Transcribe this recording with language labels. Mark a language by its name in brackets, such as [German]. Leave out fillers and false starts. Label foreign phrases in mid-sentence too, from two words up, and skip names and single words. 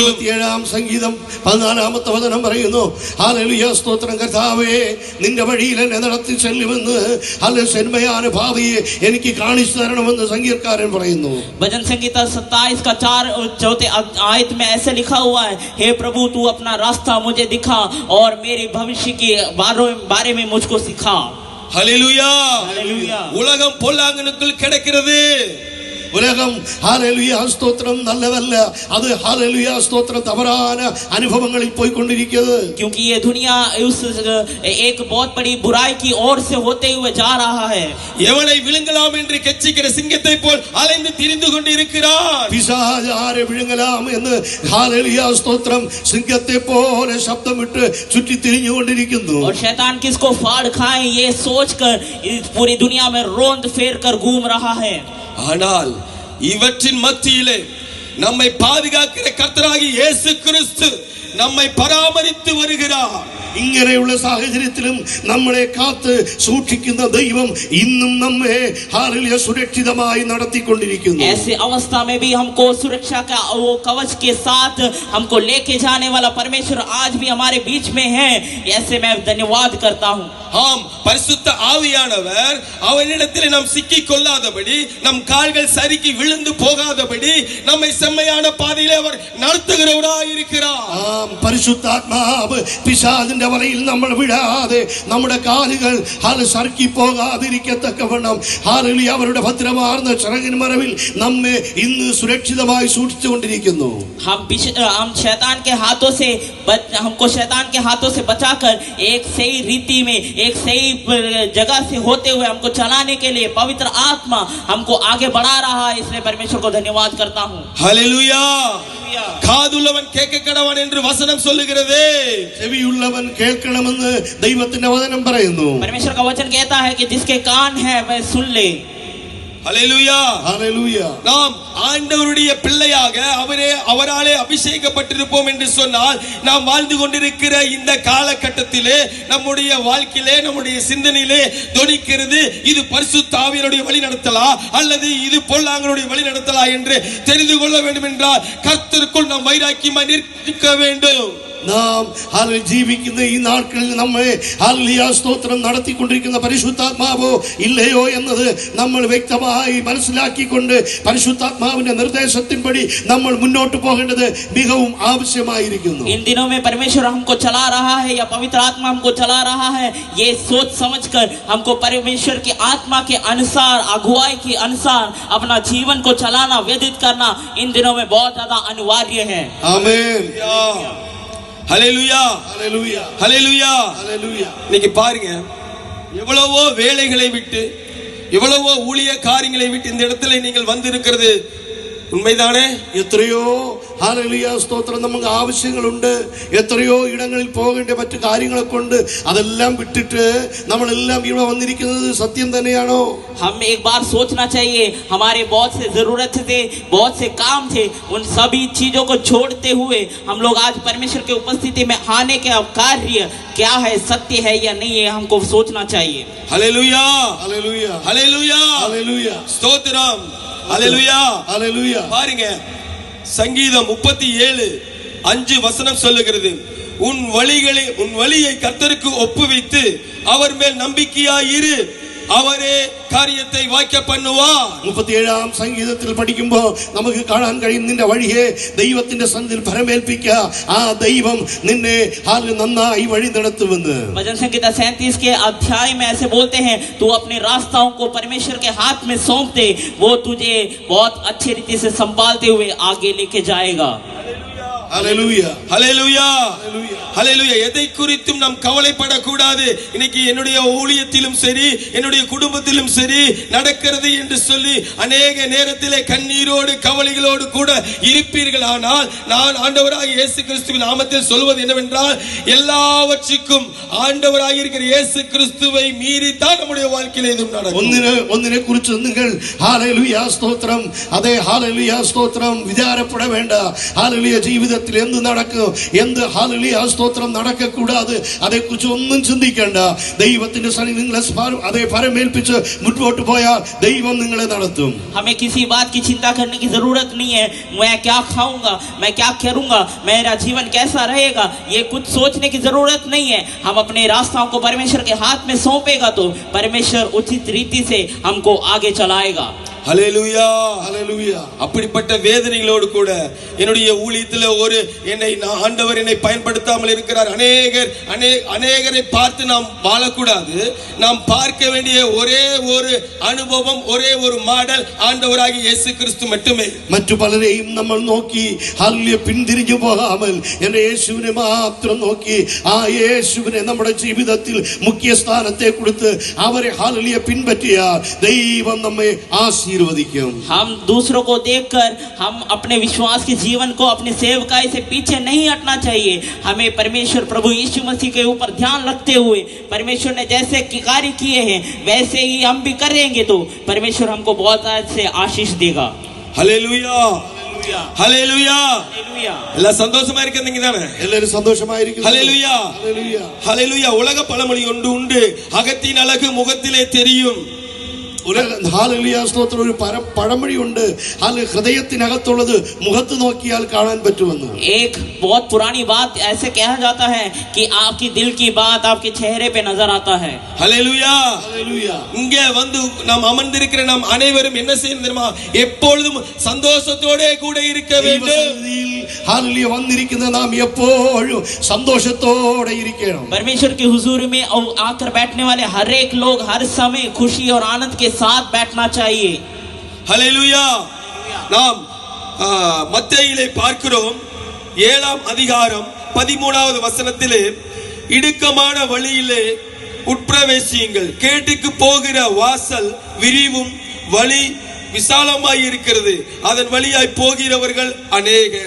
[Malayalam] 27ാം സംഗീതം 14ാമത്തെ വചനം പറയുന്നു, ഹല്ലേലൂയ സ്തോത്രം, കർത്താവേ നിന്റെ വഴിയിൽ എന്നെ നടത്തി ചെല്ലുമെന്ന്, ഹല്ലേലൂയ സെന്മயான പാതയെ എനിക്ക് കാണിച്ചു തരണമെന്ന് സംഗീതക്കാരൻ പറയുന്നു. [Hindi] भजन संगीता 27 का 4 आयत में ऐसे लिखा हुआ है, हे प्रभु तू अपना रास्ता मुझे दिखा और मेरे भविष्य के बारे में मुझको सिखा. [Tamil] ஹல்லேலூயா. ஹல்லேலூயா. உலகம் பொல்லாங்கனுக்குள் கிடக்கிறது. உலகம் ஹல்லேலூயா ஸ்தோத்திரம் நல்லதல்ல, அது ஹல்லேலூயா ஸ்தோத்திரம் தவறான அனுபவங்களில் போய் கொண்டிருக்கிறது. [Hindi] क्योंकि ये दुनिया उस एक बहुत बड़ी बुराई की ओर से होते हुए जा रहा है. [Tamil] எவனை விழுங்கலாம் என்று கெச்சிக்கிற சிங்கத்தை போல் அலைந்து திரிந்து கொண்டிருக்கிறான். பிசாசு ஆரை விழுங்கலாம் என்று ஹல்லேலூயா ஸ்தோத்திரம் சிங்கத்தை போல சப்தமிட்டு சுற்றி திரிஞ்சு கொண்டிருக்கிறது. [Hindi] और शैतान किसको फाड़ खाए ये सोचकर इस पूरी दुनिया में रोंद फेर कर घूम रहा है. [Tamil] ஆனால் இவற்றின் மத்தியிலே நம்மை பாதுகாக்கிற கர்த்தராகிய இயேசு கிறிஸ்து நம்மை பராமரித்து வருகிறார். [Malayalam] ഇങ്ങനെയുള്ള സാഹചര്യത്തിലും നമ്മളെ കാത്ത് സൂക്ഷിക്കുന്ന ദൈവം ഇന്നും നമ്മെ ഹല്ലേലൂയ സുരക്ഷിതമായി നടത്തിക്കൊണ്ടിരിക്കുന്നു. [Hindi] ऐसे अवस्था में भी हमको सुरक्षा का वो कवच के साथ हमको लेके जाने वाला परमेश्वर आज भी हमारे बीच में है. ऐसे मैं धन्यवाद करता हूँ. [Tamil] ஆம், பரிசுத்த ஆவியானவர் அவனிடத்தில் நாம் சிக்கிக் கொள்ளாதபடி, நம் கால்கள் சறுக்கி விழுந்து போகாதபடி நம்மை செம்மையான பாதையிலே அவர் நடத்துகிறவராய் இருக்கிறார். [Malayalam] ആം പരിശുദ്ധാത്മാവ് പിശാചിന്റെ വലയിൽ നമ്മൾ വിടാതെ നമ്മുടെ കാലുകൾ സറുക്കി പോകാതിരിക്കത്തക്കവണ്ണം ഹല്ലേലൂയ അവരുടെ ഭദ്രമാർന്ന ചിറകിൻ മറവിൽ നമ്മെ ഇന്ന് സുരക്ഷിതമായി സൂക്ഷിച്ചുകൊണ്ടിരിക്കുന്നു. [Hindi] हम शैतान के हाथों से हमको शैतान के हाथों से बचाकर एक सही रीति में, एक सही जगह से होते हुए हमको चलाने के लिए पवित्र आत्मा हमको आगे बढ़ा रहा है. इसलिए परमेश्वर को धन्यवाद करता हूँ. [Tamil] ஹல்லேலூயா. காதுள்ளவன் கேட்க கடவன் என்று வசனம் சொல்லுகிறது. [Malayalam] ചെവിയുള്ളവൻ കേൾക്കണമെന്ന് ദൈവത്തിന്റെ വചനം പറയുന്നു. [Hindi] परमेश्वर का वचन कहता है कि जिसके कान है वह सुन ले. [Tamil] ஹல்லேலூயா. [Malayalam] ഹല്ലേലൂയ. [Tamil] நாம் ஆண்டவருடைய பிள்ளையாக அவராலே அபிஷேகப்பட்டிருப்போம் என்று சொன்னால் நாம் வாழ்ந்து கொண்டிருக்கிற இந்த காலகட்டத்திலே நம்முடைய வாழ்க்கையிலே நம்முடைய சிந்தனையிலே தொனிக்கிறது இது பரிசுத்த ஆவியானுடைய வழி நடத்தலா அல்லது இது பொல்லாங்கனுடைய வழி நடத்தலா என்று தெரிந்து கொள்ள வேண்டும் என்றால் கர்த்தருக்குள் நாம் வைராக்கியமாய் நிற்க வேண்டும். [Malayalam] നാം ജീവിക്കുന്ന ഈ നാட்களிൽ നമ്മെ ഹല്ലേലൂയ സ്തോത്രം നടത്തിക്കൊണ്ടിരിക്കുന്ന പരിശുദ്ധാത്മാവോ ഇല്ലയോ എന്നത് നമ്മൾ വ്യക്തമായി മനസ്സിലാക്കിക്കൊണ്ട് പരിശുദ്ധാത്മാവിന്റെ നിർദ്ദേശത്തിൻപടി നമ്മൾ മുന്നോട്ട് പോകേണ്ടത് മിகவும் ആവശ്യമായിരിക്കുന്നു. [Hindi] इन दिनों में परमेश्वर हमको चला रहा है या पवित्र आत्मा हमको चला रहा है, ये सोच समझकर हमको परमेश्वर की आत्मा के अनुसार अगुवाई के अनुसार अपना जीवन को चलाना व्यतीत करना इन दिनों में बहुत ज्यादा अनिवार्य है. आमीन. [Tamil] ஹல்லேலூயா ஹல்லேலூயா ஹல்லேலூயா ஹல்லேலூயா. இன்னைக்கு பாருங்க, எவ்வளவோ வேலைகளை விட்டு எவ்வளவோ ஊழிய காரியங்களை விட்டு இந்த இடத்துல நீங்கள் வந்திருக்கிறது உண்மைதானே? [Malayalam] എത്രയോ ഹല്ലേലൂയ സ്തോത്രം നമുക്ക് ആവശ്യങ്ങളുണ്ട്, എത്രയോ ഇടങ്ങളിൽ പോകേണ്ട മറ്റു കാര്യങ്ങളൊക്കെ ഉണ്ട്, അതെല്ലാം വിട്ടിട്ട് നമ്മളെല്ലാം ഇവിടെ വന്നിരിക്കുന്നത് സത്യം തന്നെയാണോ? [Hindi] हम एक बार सोचना चाहिए, हमारे बहुत से जरूरत थे, बहुत से काम थे, उन सभी चीजों को छोड़ते हुए हम लोग आज परमेश्वर के उपस्थिति में आने के कार्य क्या है, सत्य है या नहीं है, हमको सोचना चाहिए. [Tamil] ஹல்லேலூயா [Malayalam] ഹല്ലേലൂയ [Tamil] ஹல்லேலூயா [Malayalam] ഹല്ലേലൂയ [Tamil] ஸ்தோத்திரம் ஹல்லேலூயா ஹல்லேலூய. பாருங்க, சங்கீதம் 37:5 சொல்லுகிறது, உன் வழியை கர்த்தருக்கு ஒப்புவித்து அவர் மேல் நம்பிக்கையாயிரு, அவரே [Malayalam] കാര്യത്തെ വാക്യ [Tamil] பண்ணுவார். [Malayalam] 37-ാം സംഗീതത്തിൽ പഠിക്കുമ്പോൾ നമുക്ക് കാണാൻ കഴിയും, നിന്റെ വഴിയെ ദൈവത്തിന്റെ സന്നിധിയിൽ ഫലമേൽപ്പിക്കുക, ആ ദൈവം നിന്നെ നന്നായി വഴി നടത്തുമെന്ന്. [Hindi] भजन संहिता 37 के अध्याय में ऐसे बोलते हैं, तू अपने रास्ताओं को परमेश्वर के हाथ में सौंप दे, वो तुझे बहुत अच्छी रीति से संभालते हुए आगे लेके जाएगा. [Tamil] ஹல்லேலூய ஹல்லேலூயா ஹல்லேலூய ஹல்லேலூயா. எதை குறித்தும் நாம் கவலைப்படக்கூடாது. இன்னைக்கு என்னுடைய ஊழியத்திலும் சரி என்னுடைய குடும்பத்திலும் சரி நடக்கிறது என்று சொல்லி அநேக நேரத்திலே கண்ணீரோடு கவலைகளோடு கூட இருப்பீர்கள். ஆனால் நான் ஆண்டவராகிய இயேசு கிறிஸ்துவின் நாமத்தில் சொல்வது என்னவென்றால், எல்லாவற்றுக்கும் ஆண்டவராகிய இருக்கிற இயேசு கிறிஸ்துவை மீறி தான் நம்முடைய வாழ்க்கையில எதுவும் நடக்கும். [Malayalam] ഒന്നിനെ കുറിച്ച് നിങ്ങൾ ഹല്ലേലൂയ സ്തോത്രം, അതേ ഹല്ലേലൂയ സ്തോത്രം വിചാരപ്പെട വേണ്ട. ഹല്ലേലൂയ ജീവിതത്തിൽ എന്ത് നടക്കും, എന്ത് ഹല്ലേലൂയ സ്തോത്രം നടക്കக்கூடாது, അതേക്കുറിച്ച് ഒന്നും ചിന്തിക്കേണ്ട. ദൈവത്തിന്റെ സന്നിധിയിൽ നിങ്ങളെ അതേ ഫലമേൽപ്പിച്ച് മുന്നോട്ട് പോയാൽ ദൈവം നിങ്ങളെ നടത്തും. [Hindi] हमें किसी बात की चिंता करने की जरूरत नहीं है, मैं क्या खाऊंगा, मैं क्या करूंगा, मेरा जीवन कैसा रहेगा, ये कुछ सोचने की जरूरत नहीं है. हम अपने रास्ताओं को परमेश्वर के हाथ में सौंपेगा तो परमेश्वर उचित रीति से हमको आगे चलाएगा. [Tamil] ஹல்லேலூயா ஹல்லேலூயா. அப்படிப்பட்ட வேதனைகளோடு கூட என்னுடைய ஊழியத்தில் ஆண்டவர் என்னை பயன்படுத்தாமல் இருக்கிறார். அநேகரை பார்த்து நாம் வாழக்கூடாது. நாம் பார்க்க வேண்டிய ஒரே ஒரு அனுபவம், ஒரே ஒரு மாடல் ஆண்டவராகிய இயேசு கிறிஸ்து மட்டுமே. [Malayalam] മറ്റു പലരെയും നമ്മൾ നോക്കി ഹല്ലേലൂയ പിന്തിരിഞ്ഞു പോകാമൽ എൻ്റെ യേശുവിനെ മാത്രം നോക്കി ആ യേശുവിനെ നമ്മുടെ ജീവിതത്തിൽ മുഖ്യ സ്ഥാനത്തെ കൊടുത്ത് അവരെ ഹല്ലേലൂയ പിൻപറ്റിയാൽ ദൈവം നമ്മെ ആശീർവദിക്കും. [Hindi] हम दूसरों को देखकर हम अपने विश्वास के जीवन को अपनी सेवकाई से पीछे नहीं हटना चाहिए. हमें परमेश्वर प्रभु यीशु मसीह के ऊपर ध्यान रखते हुए परमेश्वर ने जैसे कार्य किए हैं वैसे ही हम भी करेंगे तो परमेश्वर हमको बहुत से आशीष देगा. [Tamil] ஹல்லேலூயா ஹல்லேலூயா [Hindi] हालेलुया. [Tamil] எல்லாம் சந்தோஷமா இருக்கீங்க தானே? எல்லாரும் சந்தோஷமாயிருக்கீங்க. ஹல்லேலூயா ஹல்லேலூயா ஹல்லேலூயா. உலக பழமொழி உண்டு, அகத்தின் அழகு முகத்திலே தெரியும். [Malayalam] ഹല്ലേലൂയ സ്തോത്രം. ഒരു പഴമൊഴി ഉണ്ട്, ഹൃദയത്തിനകത്തുള്ളത് മുഖത്ത് നോക്കിയാൽ കാണാൻ പറ്റുമെന്ന്. [Hindi] एक बहुत पुरानी बात ऐसे कहा जाता है कि आपकी दिल की बात आपके चेहरे पे नजर आता है. [Tamil] ஹல்லேலூயா [Malayalam] ഹല്ലേലൂയ. [Tamil] இங்கே வந்து நாம் அமர்ந்திருக்கிற நாம் அனைவரும் என்ன செய்யணும் தெரியுமா? எப்பொழுதும் சந்தோஷத்தோட கூட இருக்க வேண்டும். [Malayalam] ഹല്ലേലൂയ വന്നിരിക്കുന്ന നാം എപ്പോഴും സന്തോഷത്തോടെ ഇരിക്കണം. [Hindi] परमेश्वर की हुजूरी में आकर बैठने वाले हर एक लोग हर समय खुशी और आनंद के साथ बैठना चाहिए. [Tamil] ஹல்லேலூயா. நாம் மத்தேயிலே பார்க்கிறோம் 7ஆம் அதிகாரம் 13வது வசனத்திலே, இடுக்கமான வழியிலே உட்பிரவேசியுங்கள், கேட்டுக்கு போகிற வாசல் விரிவும் வழி விசாலமாய் இருக்கிறது, அதன் வழியாய் போகிறவர்கள் அநேகர்.